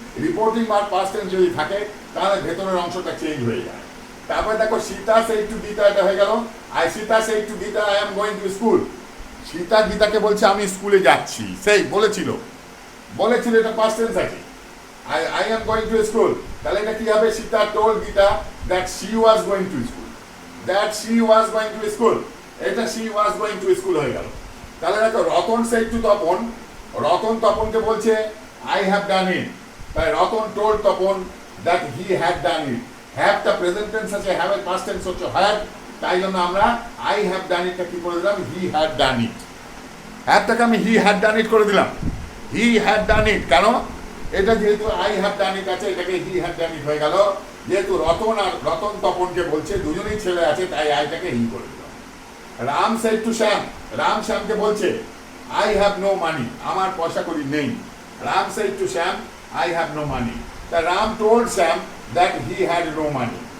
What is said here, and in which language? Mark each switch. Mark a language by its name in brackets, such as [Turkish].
[Bangla] Reporting verb past tense যদি থাকে তাহলে ভেতরের অংশটা চেঞ্জ হয়ে যায়। তারপরে দেখো, [English] Sita said to Gita, [Bangla] এটা হয়ে গেল [English] Sita said to Gita I am going to school. [Bangla] Sita গীতাকে বলছে আমি স্কুলে যাচ্ছি, সেই বলেছিল, এটা পাস্ট টেন্স আছে। [English] I am going to school. [Bangla] তাহলে এটা কি হবে? [English] Sita told Gita that she was going to school, that she was going to school, [Bangla] এটা [English] she was going to school [Bangla] হয়ে গেল। তাহলে দেখো, [English] Ratan said to Tapan, Ratan [Bangla] তপনকে বলছে [English] I have done it, [Bangla] তাই [English] Ratan told Tapan that he had done it। [Bangla] have টা present tense আছে, have এর পাস্ট টেন্স হচ্ছে had, তাই জন্য আমরা [English] I have done it [Bangla] টা কি করে দিলাম? [English] he had done it। have [Bangla] টাকে আমি [English] he had done it [Bangla] করে দিলাম, [English] he had done it। [Bangla] কেন? এটা যেহেতু [English] I have done it [Bangla] আছে, এটাকে [English] he have done it [Bangla] হয়ে গেল। যেহেতু রতন তপনকে বলছে, দুজনেই ছেলে আছে, তাই আইটাকে হি করে দিল। রাম [English] said to [Bangla] শ্যাম, রাম শ্যামকে বলছে [English] I have no money, [Bangla] আমার পয়সা কড়ি নেই। [English] Ram said to Shyam I have no money. তা Ram told Shyam that he had no money.